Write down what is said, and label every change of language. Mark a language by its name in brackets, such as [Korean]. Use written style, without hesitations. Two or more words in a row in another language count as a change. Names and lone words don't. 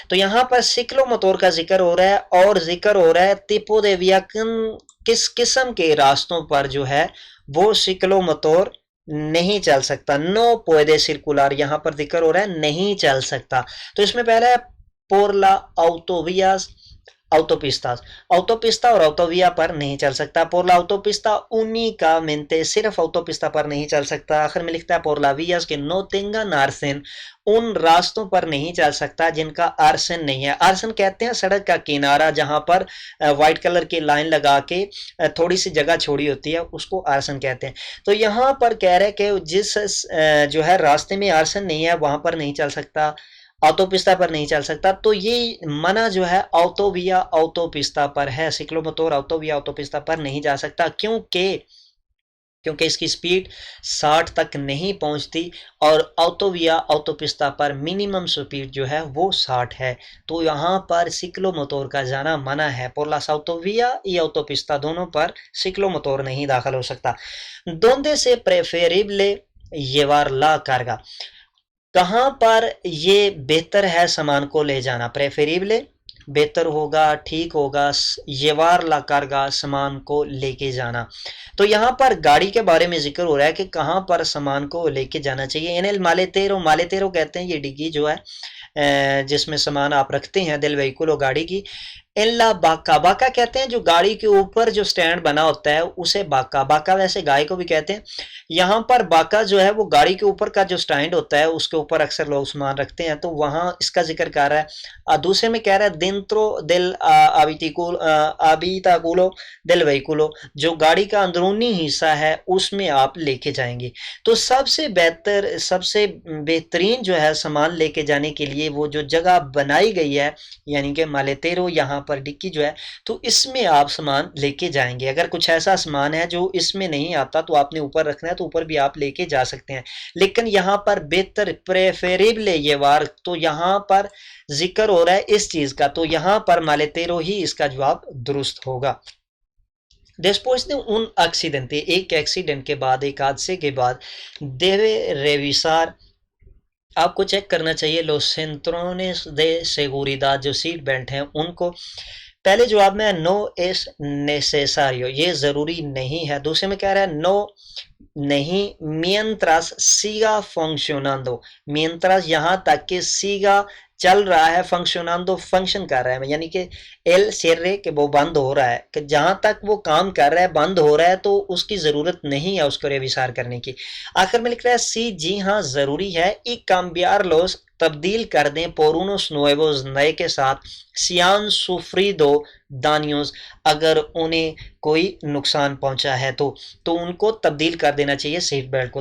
[Urdu] تو یہاں پر سکلو موٹور کا ذکر ہو رہا ہے اور ذکر ہو رہا ہے [Spanish] tipo de vía, [Urdu] کس قسم کے راستوں پر جو ہے وہ سکلو موٹور نہیں چل سکتا، [Spanish] no puede circular, [Urdu] یہاں پر ذکر ہو رہا ہے نہیں چل سکتا۔ تو اس میں پہلا ہے [Spanish] por las autovías [Urdu] autopistas، autopista اور autovía پر نہیں چل سکتا۔ [Spanish] por la autopista únicamente، [Urdu] صرف autopista پر نہیں چل سکتا۔ آخر میں لکھتا ہے [Spanish] por la vías que no tengan arsen، [Urdu] ان راستوں پر نہیں چل سکتا جن کا آرسن نہیں ہے۔ آرسن کہتے ہیں سڑک کا کنارہ جہاں پر وائٹ کلر کی لائن لگا کے تھوڑی سی جگہ چھوڑی ہوتی ہے، اس کو آرسن کہتے ہیں۔ تو یہاں پر کہہ رہے کہ جس جو ہے راستے میں آرسن نہیں ہے وہاں پر نہیں چل سکتا، آٹو پستہ پر نہیں چل سکتا۔ تو یہ منع جو ہے آٹوویا آٹو پستہ پر ہے، سکلو موٹور آٹوویا آٹو پستہ پر نہیں جا سکتا، کیونکہ اس کی سپیڈ 60 تک نہیں پہنچتی، اور آٹوویا آٹو پستہ پر منیمم سپیڈ جو ہے وہ 60 ہے، تو یہاں پر سکلو موٹور کا جانا منع ہے۔ [Spanish] por las autovía y autopista [Urdu] دونوں پر سکلو موٹور نہیں داخل ہو سکتا۔ [Spanish] donde se preferible llevar la carga، [Urdu] کہاں پر یہ بہتر ہے سامان کو لے جانا؟ پریفریبل بہتر ہوگا، ٹھیک ہوگا، [Spanish] llevar la carga [Urdu] سامان کو لے کے جانا۔ تو یہاں پر گاڑی کے بارے میں ذکر ہو رہا ہے کہ کہاں پر سامان کو لے کے جانا چاہیے۔ [Spanish] en el maletero، [Urdu] مالیتیرو کہتے ہیں یہ ڈگی جو ہے جس میں سامان آپ رکھتے ہیں [Spanish] del vehículo [Urdu] و گاڑی کی۔ [Spanish] en la vaca، [Urdu] باکا کہتے ہیں جو گاڑی کے اوپر جو سٹینڈ بنا ہوتا ہے اسے باکا، باکا ویسے گائے کو بھی کہتے ہیں۔ یہاں پر باکا جو ہے وہ گاڑی کے اوپر کا جو سٹینڈ ہوتا ہے اس کے اوپر اکثر لوگ سامان رکھتے ہیں، تو وہاں اس کا ذکر کر رہا ہے۔ دوسرے میں کہہ رہا ہے [Spanish] dentro del habitáculo del vehículo، [Urdu] جو گاڑی کا اندرونی حصہ ہے اس میں آپ لے کے جائیں گے۔ تو سب سے بہترین جو ہے سامان لے کے جانے کے لیے وہ جو جگہ بنائی گئی ہے، یعنی کہ مالیتیرو، یہاں پر ڈکی جو ہے تو اس میں آپ سامان لے کے جائیں گے. اگر کچھ ایسا سامان ہے جو اس میں نہیں آتا تو آپ نے اوپر رکھنا ہے تو اوپر بھی آپ لے کے جا سکتے ہیں. لیکن یہاں پر بہتر پریفریبل یہ وار تو یہاں پر ذکر ہو رہا ہے اس چیز کا, تو یہاں پر مال تیرو ہی اس کا جواب درست ہوگا. [Spanish] Después de un accidente, [Urdu] ایک ایکسیڈنٹ کے بعد, ایک حادثے کے بعد, [Spanish] debe revisar, [Urdu] آپ کو چیک کرنا چاہیے [Spanish] los cinturones de seguridad, [Urdu] جو سیٹ بیلٹ ہیں ان کو. پہلے جواب میں [Spanish] no es necesario, [Urdu] یہ ضروری نہیں ہے. دوسرے میں کہہ رہا ہے no نہیں, [Spanish] mientras siga funcionando, mientras [Urdu] یہاں تک کہ siga چل رہا ہے, funcionando فنکشن کر رہا ہے, یعنی کہ [Spanish] el cierre [Urdu] کہ وہ بند ہو رہا ہے, کہ جہاں تک وہ کام کر رہا ہے بند ہو رہا ہے تو اس کی ضرورت نہیں ہے اس کو ریویسار کرنے کی. آخر میں لکھ رہا ہے سی, جی ہاں ضروری ہے, [Spanish] y cambiarlos [Urdu] تبدیل کر دیں, [Spanish] por unos nuevos [Urdu] نئے کے ساتھ, [Spanish] si han sufrido daños [Urdu] اگر انہیں کوئی نقصان پہنچا ہے تو ان کو تبدیل کر دینا چاہیے سیٹ بیلٹ کو.